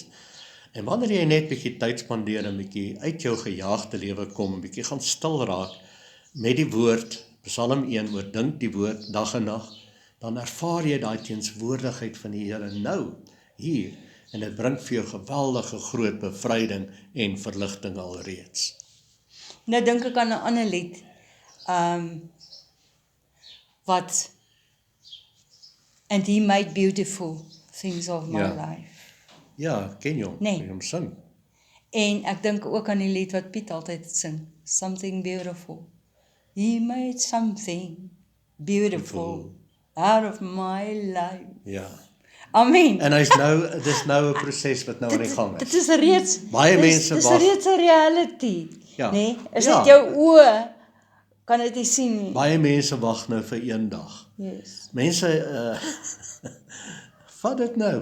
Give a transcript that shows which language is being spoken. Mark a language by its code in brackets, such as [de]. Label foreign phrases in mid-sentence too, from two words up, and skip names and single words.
[af] En wanneer jy net bietjie tyd spandeer en bietjie uit jou gejaagde lewe kom, bietjie gaan stil raak met die woord, Psalm 1, oordink die woord dag en nag, dan ervaar jy daai teenwoordigheid van die Here nou, hier, en dit bring vir jou geweldige groot bevryding en verligting alreeds. Nou dink ek aan 'n ander lied, wat, [en] and he made beautiful things of my [af] Ja. [en] life. [af] Ja, ken jy hom? Nee. Kan jy hom sing? En ek dink ook aan die lied wat Piet altyd sing, [en] something beautiful. He made something beautiful out of my life. [af] Ja. Amen. En dis nou 'n proses wat nou aan die gang Dit is. is reeds, Baie mense dis wag. reeds 'n reality. Ja. Nee, is Ja. dit jou oë, kan dit nie sien nie. Baie mense wag nou vir een dag. Yes. Mense, vat dit nou.